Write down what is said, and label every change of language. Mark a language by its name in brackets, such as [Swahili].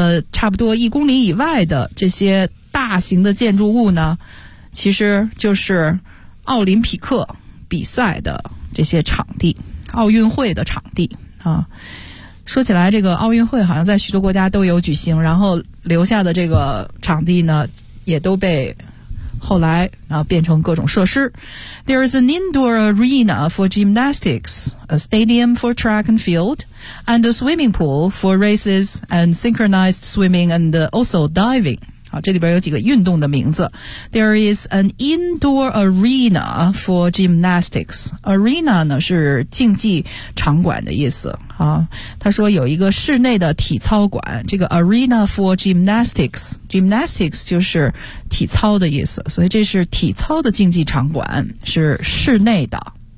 [Chinese] 差不多一公里以外的这些大型的建筑物呢，其实就是奥林匹克比赛的这些场地，奥运会的场地啊。说起来这个奥运会好像在许多国家都有举行，然后留下的这个场地呢也都被后来啊变成各种设施。 [English] There is an indoor arena for gymnastics, a stadium for track and field, and a swimming pool for races and synchronized swimming and also diving. [Chinese] 好，这里边有几个运动的名字。 [English] There is an indoor arena for gymnastics. [Chinese] Arena 呢是竞技场馆的意思啊。他说有一个室内的体操馆，这个 [English] arena for gymnastics, [Chinese] gymnastics 就是体操的意思，所以这是体操的竞技场馆，是室内的。